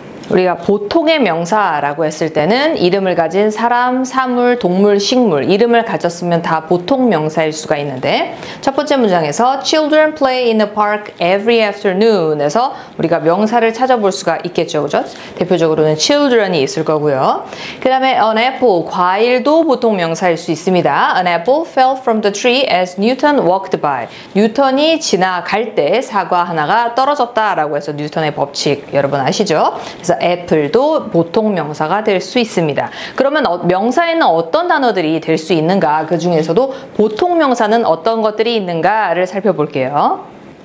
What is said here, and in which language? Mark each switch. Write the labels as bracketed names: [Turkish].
[Korean] 우리가 보통의 명사라고 했을 때는 이름을 가진 사람, 사물, 동물, 식물 이름을 가졌으면 다 보통 명사일 수가 있는데 첫 번째 문장에서 [English] Children play in the park every afternoon [Korean] 에서 우리가 명사를 찾아볼 수가 있겠죠. 그죠? 대표적으로는 children이 있을 거고요. 그 다음에 an apple, 과일도 보통 명사일 수 있습니다. [English] An apple fell from the tree as Newton walked by. [Korean] 뉴턴이 지나갈 때 사과 하나가 떨어졌다라고 해서 뉴턴의 법칙 여러분 아시죠? 그래서 애플도 보통 명사가 될 수 있습니다. 그러면 명사에는 어떤 단어들이 될 수 있는가? 그 중에서도 보통 명사는 어떤 것들이 있는가를 살펴볼게요.